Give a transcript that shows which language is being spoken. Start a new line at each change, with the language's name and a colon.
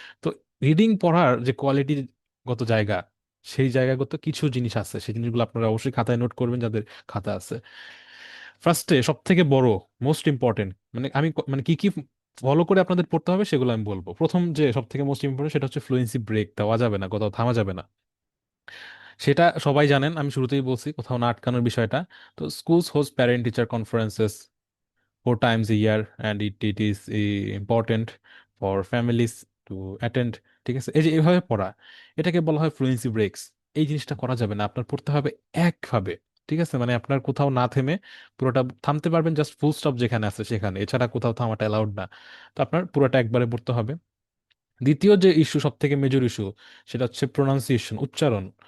Bangla: তো রিডিং পড়ার যে কোয়ালিটি গত জায়গা, সেই জায়গাগত কিছু জিনিস আছে, সেই জিনিসগুলো আপনারা অবশ্যই খাতায় নোট করবেন যাদের খাতা আছে। ফার্স্টে সব থেকে বড়, মোস্ট ইম্পর্টেন্ট, মানে আমি মানে কি কি ফলো করে আপনাদের পড়তে হবে সেগুলো আমি বলবো। প্রথম যে সব থেকে মোস্ট ইম্পর্টেন্ট সেটা হচ্ছে ফ্লুয়েন্সি ব্রেক দেওয়া যাবে না, কোথাও থামা যাবে না। সেটা সবাই জানেন, আমি শুরুতেই বলছি, কোথাও না আটকানোর বিষয়টা।
English: তো schools host parent teacher conferences 4 times a year, and it is important for families to attend।
Bangla: ঠিক আছে, এই যে এইভাবে পড়া, এটাকে বলা হয় ফ্লুয়েন্সি ব্রেকস। এই জিনিসটা করা যাবে না, আপনার পড়তে হবে একভাবে। ঠিক আছে, মানে আপনার কোথাও না থেমে, পুরোটা থামতে পারবেন জাস্ট ফুল স্টপ যেখানে আছে সেখানে, এছাড়া কোথাও থামাটা অ্যালাউড না। তো আপনার পুরোটা একবারে পড়তে হবে। দ্বিতীয় যে ইস্যু, সব থেকে মেজর ইস্যু, সেটা হচ্ছে প্রোনাউন্সিয়েশন, উচ্চারণ।